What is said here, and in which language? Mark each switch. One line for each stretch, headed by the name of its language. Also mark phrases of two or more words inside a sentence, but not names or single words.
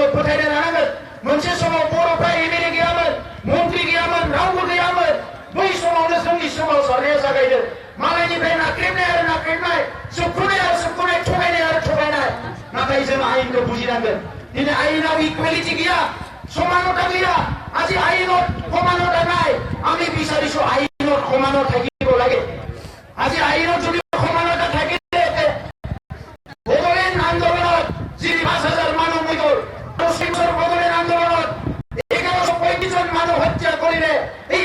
Bodo: फोथायनाय लानांगोन मोनसे समाव बर'फ्रा एमएलए गैयामोन मन्त्रि गैयामोन रावबो गैयामोन बै समावनो जोंनि सोमावसारनाया जागायदों मालायनिफ्राय नाख्रेबनाय सोबख'नाय थगायनाय आरो थगायनाय नाथाय जों आयेनखौ बुजिनांगोन दिनै आयेनाव इकुवेलिटि गैया समानता गैया
Assamese: আজি আইনত সমানতা নাই আমি বিচাৰিছো আইনত সমানতা থাকিব লাগে আজি আইনত যদি সমানতা থাকে বদলেন আন্দোলনত যি ৫,০০০ মানুহ মৃত্যু পশ্চিমৰ বদলেন আন্দোলনত ১১৩৫ জন মানুহ হত্যা কৰিলে এই